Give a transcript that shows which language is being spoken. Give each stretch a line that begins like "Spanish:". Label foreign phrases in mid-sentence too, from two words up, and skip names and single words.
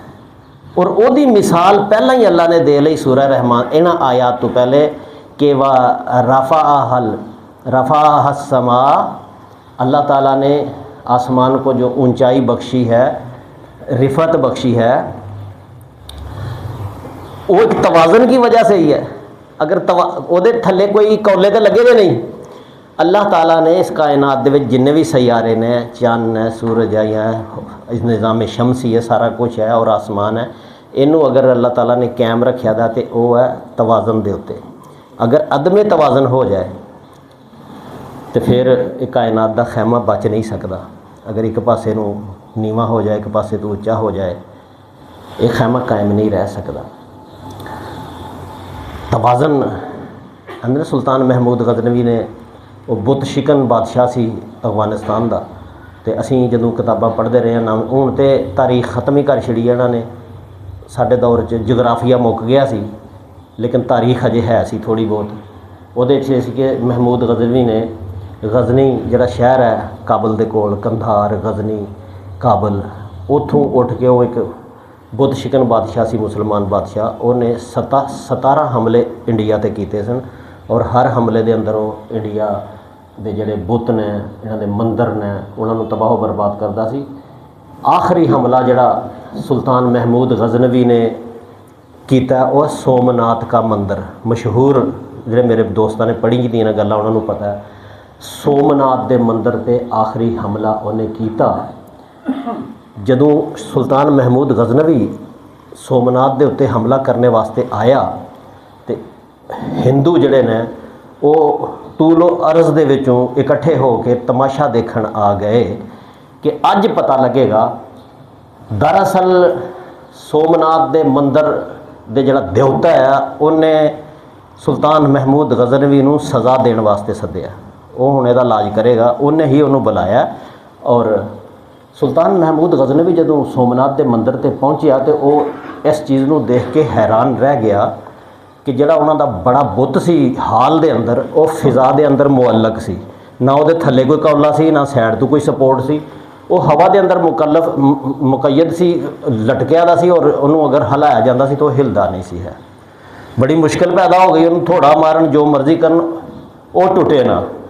Punjabi: اور او دی مثال پہلا ہی اللہ نے دے لئی سورہ رحمان انہاں آیات تو پہلے
Urdu: کہ
Arabic: رفعها السماء،
Urdu: اللہ تعالیٰ نے آسمان کو جو اونچائی بخشی ہے، رفعت بخشی ہے، وہ ایک توازن کی وجہ سے ہی ہے۔
Punjabi: اگر او دے تھلے کوئی کولے تے لگے دے نہیں، اللہ تعالیٰ نے اس کائنات دے وچ جننے بھی سیارے نے، چاند ہے، سورج ہے، یا اس نظام شمسی ہے، سارا کچھ ہے، اور آسمان ہے، اینوں اگر اللہ تعالیٰ نے قائم رکھیا دا تے او ہے توازن دے اوتے۔
Urdu: اگر عدم توازن ہو جائے تو پھر ایک کائنات دا خیمہ بچ نہیں سکتا۔ اگر ایک پاسے نو نیواں ہو جائے، ایک پاسے تو اونچا ہو جائے، ایک خیمہ قائم نہیں رہ سکتا۔
Punjabi: توازن اندر سلطان محمود غزنوی نے، وہ بت شکن بادشاہ سی افغانستان دا، تے اسی جدوں کتاباں پڑھتے رہے ہیں، ہوں تے تاریخ ختم ہی کر چھڑی ہے انہاں نے، ساڈے دور چ جغرافیہ مک گیا سی، لیکن تاریخ اجے ہے سی تھوڑی بہت۔ وہ سی کہ محمود غزنوی نے غزنی جڑا شہر ہے کابل دے کول، کندھار، غزنی، کابل، اتھوں اٹھ کے وہ ایک بت شکن بادشاہ سی، مسلمان بادشاہ، انہیں 17 حملے انڈیا تے کیتے سن، اور ہر حملے دے اندروں انڈیا دے جڑے بت نے، انہاں دے مندر نے، انہاں نوں تباہ و برباد کردا سی۔ آخری حملہ جڑا سلطان محمود غزنوی نے کیتا وہ سومناتھ کا مندر، مشہور جڑے میرے دوستاں نے پڑھی دیا گلاں انہاں نوں پتہ ہے، سومناتھ دے مندر تے آخری حملہ انہیں کیتا۔ جدوں سلطان محمود غزنوی سومناتھ دے اتے حملہ کرنے واسطے آیا تے ہندو جڑے نے وہ طول و عرض دے وچوں اکٹھے ہو کے تماشا دیکھن آ گئے کہ اج پتہ لگے گا دراصل سومناتھ دے مندر دے جڑا دیوتا ہے انہیں سلطان محمود غزنوی نوں سزا دین واسطے سدیا، وہ ہن دا علاج کرے گا، انہیں ہی انہوں بلایا۔ اور سلطان محمود غزنوی جدوں سومناتھ دے مندر تے پہنچیا تے وہ اس چیز نوں دیکھ کے حیران رہ گیا کہ جڑا انہاں دا بڑا بت سی ہال دے اندر، وہ فضا دے اندر معلق سی، نہ وہ تھلے کوئی کولا سی، نہ سائڈ تو کوئی سپورٹ سی، وہ ہوا دے اندر مقید سی، لٹکیا دا سی، اور انہوں اگر ہلایا جاتا سی تو وہ ہلدا نہیں سی ہے۔ بڑی مشکل پیدا ہو گئی، انہوں تھوڑا مارن، جو مرضی کرن، وہ ٹوٹے نہ۔